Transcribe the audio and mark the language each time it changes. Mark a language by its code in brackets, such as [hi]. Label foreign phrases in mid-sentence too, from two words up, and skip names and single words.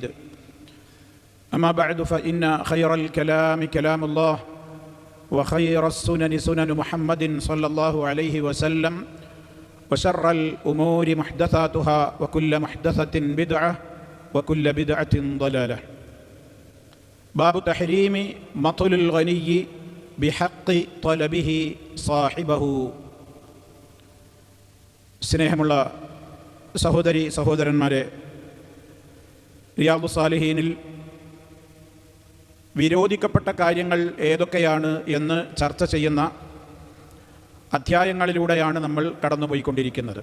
[ar] أما بعد فإن خير الكلام كلام الله وخير السنن سنن محمد صلى الله عليه وسلم وشر الأمور محدثاتها وكل محدثة بدعة وكل بدعة ضلالة. باب تحريم مطل الغني بحق طلبه صاحبه. [ml] സ്നേഹമുള്ള സഹോദരി സഹോദരന്മാരെ, റിയാദുസ് സാലിഹീനിൽ വിരോധിക്കപ്പെട്ട കാര്യങ്ങൾ ഏതൊക്കെയാണ് എന്ന് ചർച്ച ചെയ്യുന്ന അധ്യായങ്ങളിലൂടെയാണ് നമ്മൾ കടന്നുപോയിക്കൊണ്ടിരിക്കുന്നത്.